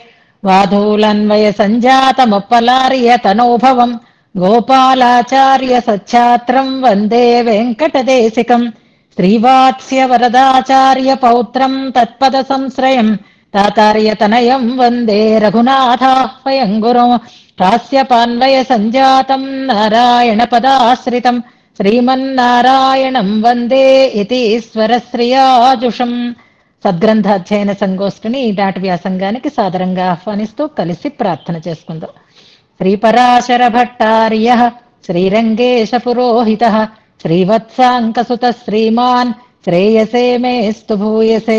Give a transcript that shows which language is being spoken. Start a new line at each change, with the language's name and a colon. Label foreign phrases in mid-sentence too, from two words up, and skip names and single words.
Sanskrit: वाधूलन्वयसञ्जातमुपलार्यतनोभवम् गोपालाचार्य सच्छात्रम् वन्दे वेङ्कटदेशिकम् श्रीवात्स्यवरदाचार्य पौत्रम् तत्पदसंश्रयम् तातार्यतनयम् वन्दे रघुनाथाह्वयम् गुरुम् कास्यपान्वय सञ्जातम् नारायणपदाश्रितम् శ్రీమన్నారాయణం వందే ఇతి ఈశ్వరశ్రియాజుషం.
Telugu: సద్గ్రంథాధ్యయన సంగోష్ఠిని ఈనాటి వ్యాసంగానికి సాదరంగా ఆహ్వానిస్తూ కలిసి ప్రార్థన చేసుకుందాం.
Sanskrit: శ్రీపరాశర భట్టార్య శ్రీరంగేశ పురోహిత శ్రీవత్సాంకసుత శ్రీమాన్ శ్రేయసే మేస్తు భూయసే.